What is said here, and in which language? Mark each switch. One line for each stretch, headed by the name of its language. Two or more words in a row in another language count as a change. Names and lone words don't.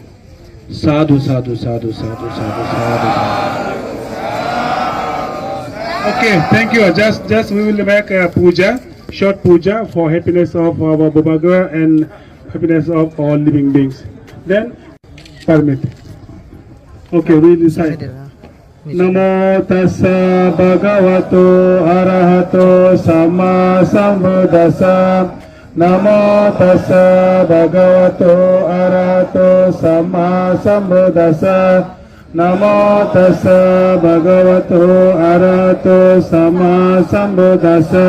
Pali: Sadhu, sadhu, sadhu, sadhu, sadhu, sadhu.
English: Okay, thank you. Just we will make a puja, short puja for happiness of our Bubagra and happiness of all living beings. Then permit. Okay, read inside.
Pali: Namo tassa bhagavato arahato sama sambuddhassa. Namo tassa bhagavato arahato samma sambuddhassa. Namo tassa bhagavato arahato samma sambuddhassa.